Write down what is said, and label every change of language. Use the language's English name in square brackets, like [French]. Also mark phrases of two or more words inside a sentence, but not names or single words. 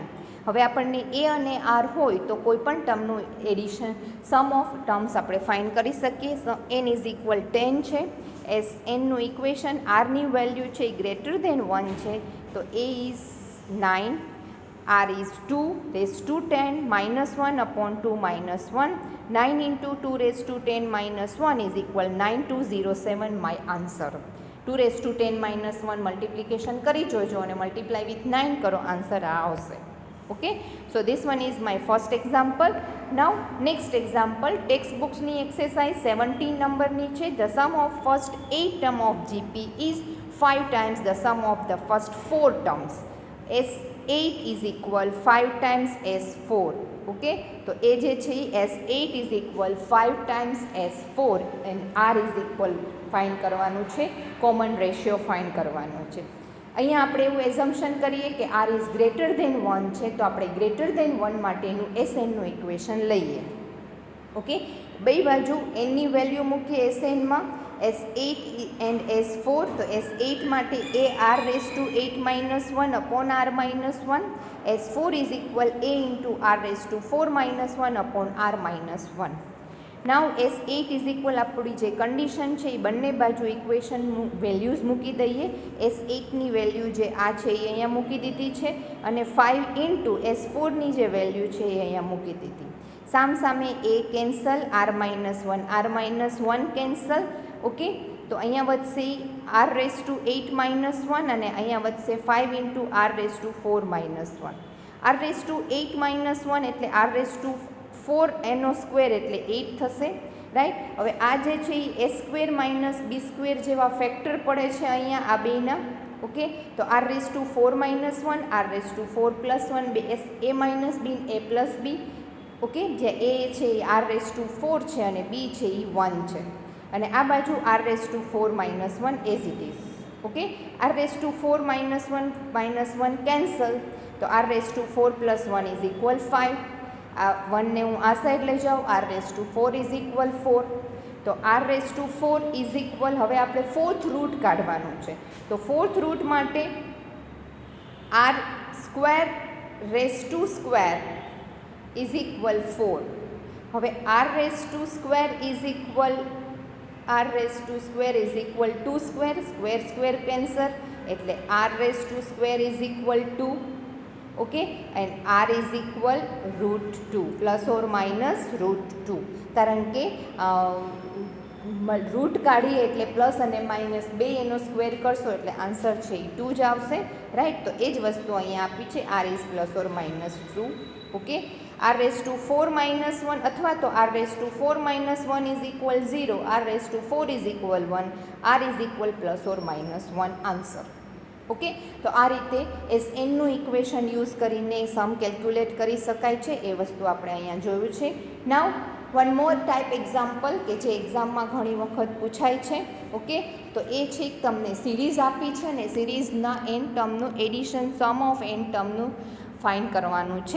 [Gujarati] હવે આપણને એ અને આર હોય તો કોઈ પણ ટર્મનું એડિશન [English] sum of terms [Gujarati] આપણે ફાઇન્ડ કરી શકીએ. [English] n is equal 10 છે. [Gujarati] એસ એનનું ઇક્વેશન આરની વેલ્યુ છે એ [English] greater than 1 [Gujarati] છે તો [English] a is 9. r is 2 raise to 10 -1 upon 2 -1. 9 into 2 raised to 10 minus 1 is equal 9207. my answer. 2 raised to 10 minus 1 multiplication [Gujarati] કરી જોજો અને [English] multiply with 9 [Gujarati] કરો, આન્સર આ આવશે. [English] Okay, so this one is my first example. Now next example, [Gujarati] textbooksની exercise 17 નંબરની છે. [English] The sum of first 8 term of GP is 5 times the sum of the first 4 terms. S8 is equal 5 times S4. [Gujarati] ઓકે, તો એ જે છે [English] S8 is equal 5 times S4 and R is equal [Gujarati] ફાઇન્ડ કરવાનું છે, [English] common ratio [Gujarati] ફાઇન્ડ કરવાનો છે. અહીંયા આપણે એવું એઝમ્પશન કરીએ કે [English] R is greater than 1 [Gujarati] છે તો આપણે [English] greater than 1 [Gujarati] માટેનું SNનું ઇક્વેશન લઈએ. ઓકે, બે બાજુ એનની વેલ્યુ મૂકીએ SNમાં, [English] S8 and S4. તો S8 માટે A R raise to 8 - 1 upon R - 1. S4 is equal A into R raised to 4 - 1 upon R - 1. Now S8 is equal [Gujarati] આપણી જે કન્ડિશન છે એ બંને બાજુ ઇક્વેશન વેલ્યુઝ મૂકી દઈએ. S8ની વેલ્યુ જે આ છે એ અહીંયા મૂકી દીધી છે અને 5 ઇન્ટુ S4ની જે વેલ્યુ છે એ અહીંયા મૂકી દીધી. સામે A કેન્સલ, R - 1 R - 1 કેન્સલ. ઓકે, તો અહીંયા વધશે [English] R raised to 8 - 1 [Gujarati] અને અહીંયા વધશે 5 ઇન્ટુ [English] R raised to 4 - 1. R raised to 8 - 1 [Gujarati] એટલે [English] R raised to 4 [Gujarati] એનો સ્ક્વેર એટલે 8 થશે. રાઈટ, હવે આ જે છે એ [English] A square minus B square [Gujarati] જેવા ફેક્ટર પડે છે અહીંયા આ બેના. [English] ઓકે, તો R raised to 4 - 1 R raised to 4 + 1 બે A minus B A plus B. [Gujarati] ઓકે, જે A છે એ [English] R raised to 4 [Gujarati] છે અને B છે એ 1 છે અને આ બાજુ [English] R raised to 4 - 1 as it is. ઓકે, R raised to 4 - 1 કેન્સલ, તો R raised to 4 + 1 is equal 5. [Gujarati] આ 1 ને હું આ સાઈડ લઈ જાઉં, [English] R raised to 4 is equal 4. [Gujarati] તો [English] R raised to 4 is equal, [Gujarati] હવે આપણે [English] 4th root [Gujarati] કાઢવાનું છે તો [English] 4th root [Gujarati] માટે [English] R square raise to square is equal 4. હવે R raised to square is equal R raised to square is equal to square, square square cancel એટલે R raised to square is equal to, okay, and R is equal √2 plus or minus √2. [Gujarati] કારણ કે રૂટ કાઢીએ એટલે પ્લસ અને માઇનસ બે એનો સ્ક્વેર કરશો એટલે આન્સર છે એ 2 જ આવશે. રાઈટ, તો એ જ વસ્તુ અહીંયા આપી છે, [English] R is plus or minus 2. ઓકે, R raised to 4 - 1 [Gujarati] અથવા તો [English] R raised to 4 - 1 is equal 0, R raised to 4 is equal 1, R is equal plus or minus 1 આન્સર. [Gujarati] ઓકે, તો આ રીતે SNનું ઇક્વેશન યુઝ કરીને [English] sum calculate [Gujarati] કરી શકાય છે, એ વસ્તુ આપણે અહીંયા જોયું છે. [English] now one more type example [Gujarati] કે જે એક્ઝામમાં ઘણી વખત પૂછાય છે. ઓકે, તો એ છે તમને સિરીઝ આપી છે ને સિરીઝના એન ટર્મનું એડિશન [English] sum of n [Gujarati] ટર્મનું ફાઇન્ડ કરવાનું છે.